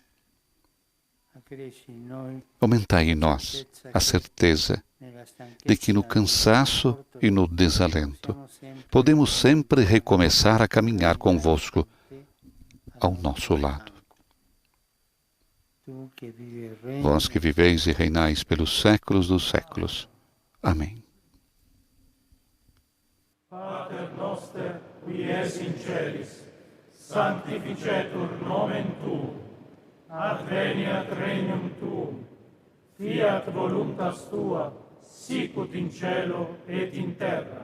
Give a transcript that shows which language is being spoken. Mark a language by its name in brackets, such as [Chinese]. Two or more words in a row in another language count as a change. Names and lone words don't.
[Portuguese] Aumentai em nós a certeza de que no cansaço e no desalento podemos sempre recomeçar a caminhar convosco ao nosso lado. Vós que viveis e reinais pelos séculos dos séculos. Amém. [Latin] Pater noster, qui es in celis, sanctificetur nomen tuum, adveniat regnum tuum, fiat voluntas tua, sicut in cielo et in terra.